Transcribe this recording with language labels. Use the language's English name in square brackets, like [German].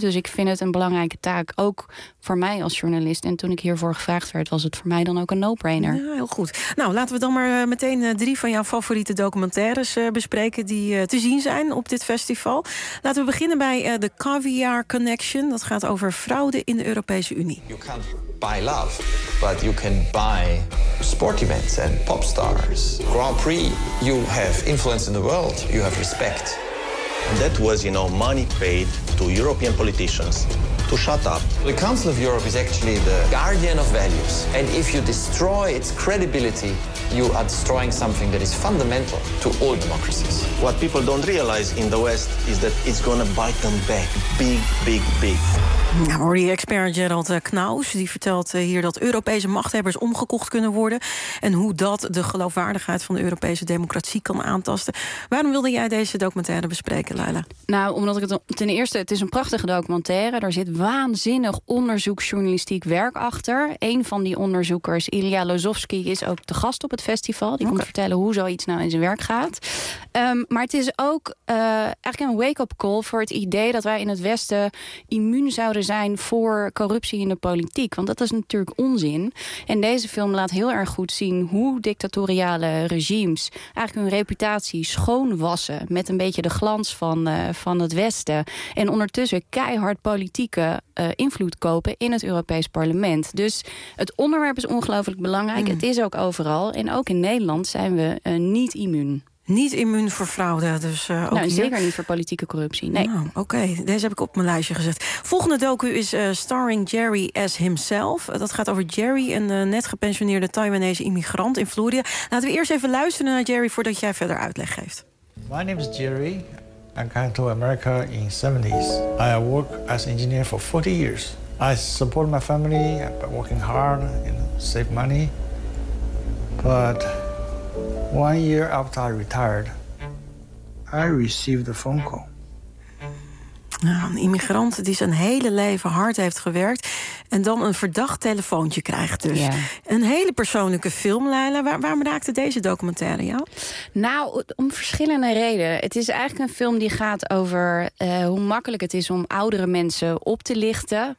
[Dutch] Dus ik vind het een belangrijke taak, ook voor mij als journalist. En toen ik hiervoor gevraagd werd, was het voor mij dan ook een no-brainer. Ja, heel goed. Nou, laten we dan maar meteen 3 van jouw favoriete documentaires bespreken die te zien zijn op dit festival. Laten we beginnen bij The Caviar Connection. Dat gaat over fraude in de Europese Unie. [English] You can't buy love, but you can buy sport events and pop stars. Grand Prix, you have influence in the world, you have respect. And that was, you know, money paid to European politicians to shut up. The Council of Europe is actually the guardian of values. And if you destroy its credibility, you are destroying something that is fundamental to all democracies. What people don't realize in the West is that it's gonna bite them back. Big, big, big. [Dutch] Nou, hoor die expert Gerald Knaus, die vertelt hier dat Europese machthebbers omgekocht kunnen worden en hoe dat de geloofwaardigheid van de Europese democratie kan aantasten. Waarom wilde jij deze documentaire bespreken, Laila? Nou, omdat ik het ten eerste, het is een prachtige documentaire. Daar zit waanzinnig onderzoeksjournalistiek werk achter. Een van die onderzoekers, Ilya Lozovsky, is ook de gast op het festival. Die komt vertellen hoe zoiets nou in zijn werk gaat. Maar het is ook eigenlijk een wake-up call voor het idee dat wij in het Westen immuun zouden zijn voor corruptie in de politiek. Want dat is natuurlijk onzin. En deze film laat heel erg goed zien hoe dictatoriale regimes eigenlijk hun reputatie schoonwassen met een beetje de glans van het Westen. En ondertussen keihard politieke invloed kopen in het Europees parlement. Dus het onderwerp is ongelooflijk belangrijk. Mm. Het is ook overal. En ook in Nederland zijn we niet immuun. Niet immuun voor fraude, dus ook nou, zeker niet voor politieke corruptie, nee. Nou, oké, deze heb ik op mijn lijstje gezet. Volgende docu is Starring Jerry as Himself. Dat gaat over Jerry, een net gepensioneerde Taiwanese immigrant in Florida. Laten we eerst even luisteren naar Jerry voordat jij verder uitleg geeft. [English] My name is Jerry. I came to America in the 70s. I work as engineer for 40 years. I support my family by working hard and save money. But 1 year after I retired, I received a phone call. [Dutch] Nou, een immigrant die zijn hele leven hard heeft gewerkt en dan een verdacht telefoontje krijgt. Dus. Ja. Een hele persoonlijke film, Laila. Waarom raakte deze documentaire jou? Nou, om verschillende redenen. Het is eigenlijk een film die gaat over hoe makkelijk het is om oudere mensen op te lichten.